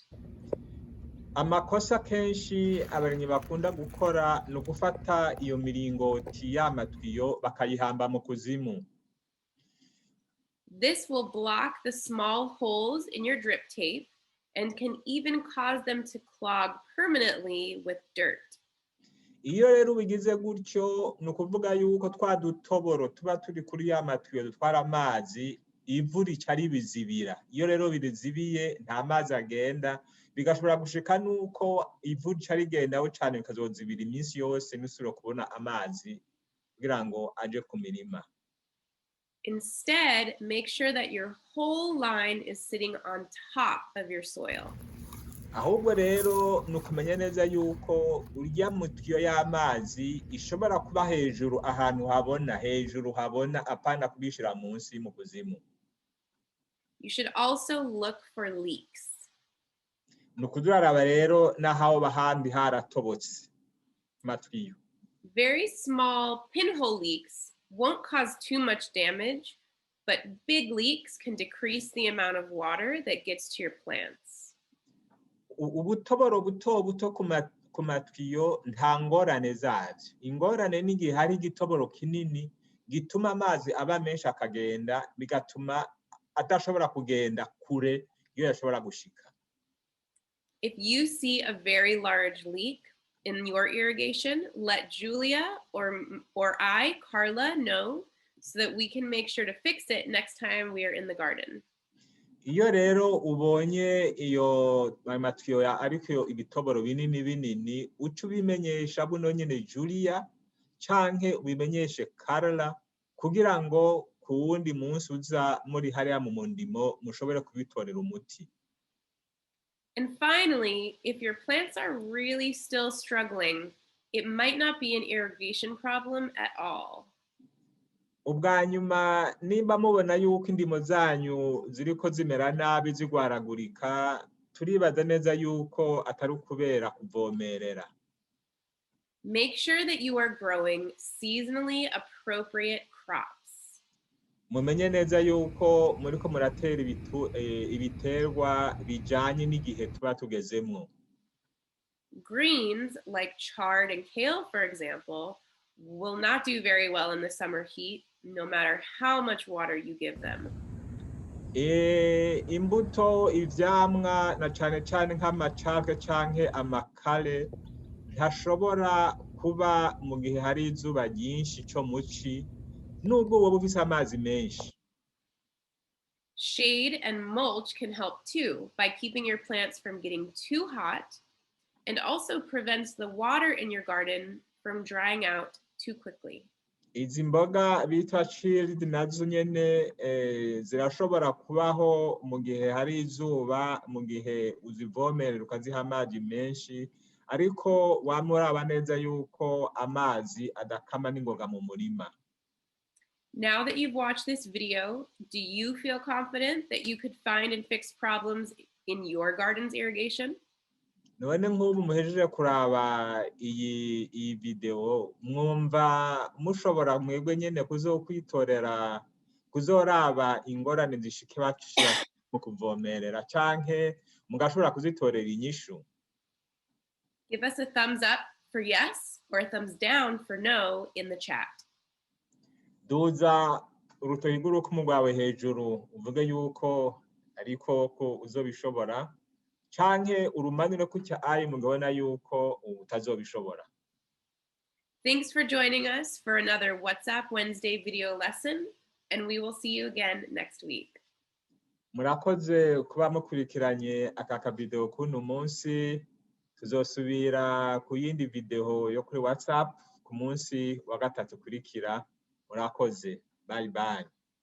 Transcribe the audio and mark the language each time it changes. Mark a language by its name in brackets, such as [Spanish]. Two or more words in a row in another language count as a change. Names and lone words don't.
[Rundi] Amakosa kenshi abarimyi bakunda gukora ni ugufata iyo miringoti y'amatwiyo bakayihamba mu kuzimu. [English] This will block the small holes in your drip tape and can even cause them to clog permanently with dirt. [Rundi] Iyo rero ubigize gutyo ni ukuvuga yuko twa dutoboro tuba turi kuri ya matwiyo dutwara amazi, ivu rica ribizibira. Iyo rero birizibiye nta mazi agenda, bigashobora gushika nuko ivu rica rigendaho cyane bikazozibira iminsi yose ntusubire kubona amazi kugira ngo aje ku mirima. [English] Instead, make sure that your whole line is sitting on top of your soil. [Rundi] Ahubwo rero ni ukumenya neza yuko urya mutwiyo y'amazi ishobora kuba hejuru ahantu habona apana kubishira munsi mu kuzimu. [English] You should also look for leaks. [Rundi] Ni ukuzuraraba rero n'aho bahandi haratobotse matwiyo. [English] Very small pinhole leaks won't cause too much damage, but big leaks can decrease the amount of water that gets to your plants. [Rundi] Ubutoboro buto ku matwiyo nta ngorane zavyo. Ingorane n'igihe hari igitoboro kinini gituma amazi aba menshi akagenda, bigatuma atashobora kugenda kure iyo yashobora gushika. [English] If you see a very large leak in your irrigation, let Julia or I, Carla, know so that we can make sure to fix it next time we are in the garden. [Rundi] Iyo rero ubonye iyo matwiyo ariko ibitoboro binini uca ubimenyesha buno nyene Julia canke ubimenyeshe Carla kugira ngo ku wundi munsi uza muri hariya mu mundimo mushobore kubitorera umuti. [English] And finally, if your plants are really still struggling, it might not be an irrigation problem at all. [Rundi] Ubwa nyuma nimba mubona yuko indimo zanyu ziriko zimera nabi zigwaragurika, turibaza neza yuko atari ukubera kuvomerera. [English] Make sure that you are growing seasonally appropriate crops. [Rundi] Mumenye neza yuko muriko muratera ibiterwa bijanye n'igihe tuba tugezemwo. [English] Greens like chard and kale, for example, will not do very well in the summer heat no matter how much water you give them. [Rundi] Imbuto, ivyamwa na cane cane nk'amacake canke amakare ntashobora kuba mu gihe hari izuba ryinshi co muci nubwo woba ufise amazi menshi. [English] Shade and mulch can help too by keeping your plants from getting too hot and also prevents the water in your garden from drying out too quickly. [Rundi] Izi mboga bita chilled nazo nyene zirashobora kubaho mu gihe hari izuba, mu gihe uzivomerera ukaziha amazi menshi, ariko wama uraba neza yuko amazi adakama n'ingoga mu murima. [English] Now that you've watched this video, do you feel confident that you could find and fix problems in your garden's irrigation? [Rundi] None nk'ubu muhejeje kuraba iyi video, mwumva mushobora mwebwe nyene kuzoraba ingorane zishika bashira mu kuvomerera canke mugashobora kuzitorera inyishu. [English] Give us a thumbs up for yes or a thumbs down for no in the chat. [Rundi] Duza urutoki rw'urukumu rwawe hejuru uvuge yuko ariko ko uzobishobora, canke urumanure kutya ayi mugabona yuko utazobishobora. [English] Thanks for joining us for another WhatsApp Wednesday video lesson, and we will see you again next week. [Rundi] Murakoze kuba mukurikiranye aka kavideo kuno munsi, tuzosubira ku yindi video yo kuri WhatsApp ku munsi wa gatatu kurikira. Murakoze. [English] Bye bye.